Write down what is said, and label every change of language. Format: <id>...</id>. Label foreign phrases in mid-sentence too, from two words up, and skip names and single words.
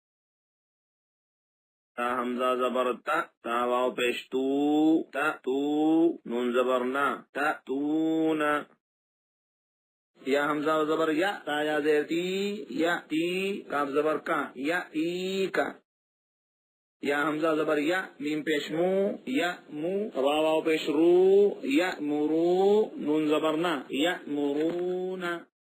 <ur>تا حمزہ زبر تا، تا واو پیش تو، تا تو، نون زبر نا، تا تونا، یا حمزہ زبر یا، تا یا زیر تی، یا تی، کاف زبر کا، یا تی کا، یا حمزہ زبر یا، میم پیش مو، یا مو، واو پیش رو، یا مرو، نون زبر نا، یا مرونا،</ur>